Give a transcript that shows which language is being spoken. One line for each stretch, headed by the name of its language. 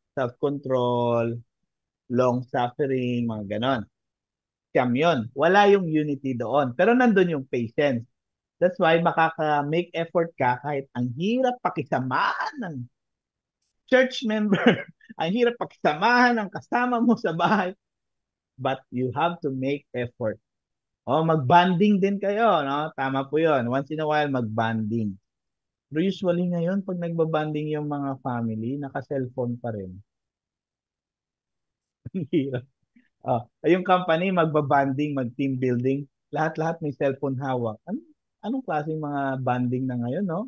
Filipino: Self-control, long-suffering, mga ganon. Siyam yun. Wala yung unity doon. Pero nandun yung patience.
English: That's why
Filipino: makaka-make effort ka kahit ang hirap pakisamahan ng church member. Ang hirap pakisamahan ng kasama mo sa bahay.
English: But you have to make effort.
Filipino: Oh, mag-bonding din kayo, no? Tama po 'yon. Once in a while mag-bonding. Pero usually ngayon pag nagbabanding yung mga family, naka-cellphone pa rin. Ang hirap. Oh, yung company magbabanding, mag-team building, lahat-lahat may cellphone hawak. Anong klaseng mga banding na ngayon, no?